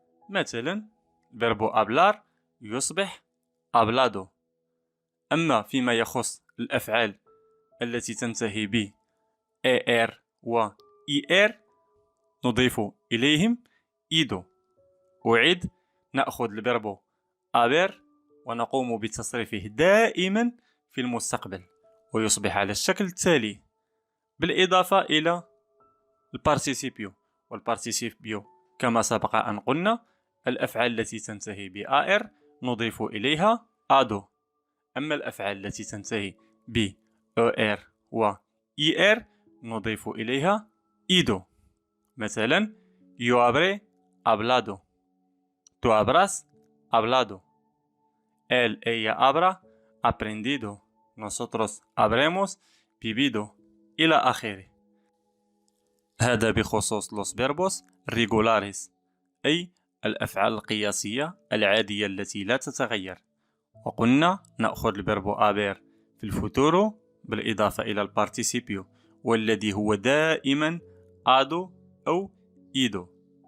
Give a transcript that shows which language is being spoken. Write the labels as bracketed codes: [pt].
[ar] مثلا verbo hablar يصبح hablado. أما فيما يخص الأفعال التي تنتهي ب AR و ER نضيف إليهم إيدو. أعيد، نأخذ الفيربو أبر ونقوم بتصريفه دائما في المستقبل ويصبح على الشكل التالي. بالإضافة إلى البارتيسيبيو، والبارتيسيبيو كما سبق أن قلنا الأفعال التي تنتهي ب AR نضيف إليها ADO. أما الأفعال التي تنتهي ب ER و ER نضيف إليها إيدو. مثلا [es] yo habré hablado, tú habrás hablado, él, ella habrá aprendido, nosotros habremos vivido [ar] إلى آخره. هذا بخصوص [es] los verbos regulares، [ar] أي الأفعال القياسية العادية التي لا تتغير. وقلنا نأخذ الفيربو haber في الفوتورو بالإضافة إلى البارتيسيبيو، والذي هو دائما ADO أو إيدو.